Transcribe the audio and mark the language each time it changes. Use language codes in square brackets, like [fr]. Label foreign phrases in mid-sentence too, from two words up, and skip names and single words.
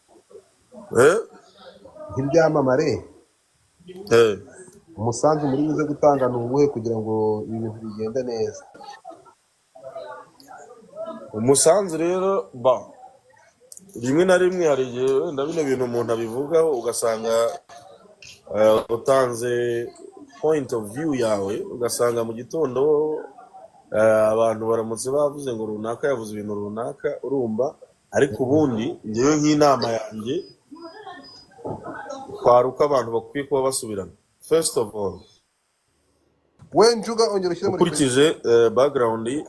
[rw] nk'ibyamamare umusanzu muri buze gutanga ni ubuhe kugira ngo ibintu bigende neza? umusanzu rero rimwe na rimwe hari igihe wenda bino bintu umuntu abivugaho ugasanga utanze [en] point of view [rw] yawe ugasanga mu gitondo abantu baramutse bavuze ngo runaka yavuze ibintu runaka urumva ariko ubundi ngewe nk'inama yanjye kwari uko abantu bakwiye kuba basubirana. [en] First of all [rw] we njuga ongera ushyire muri ukurikije background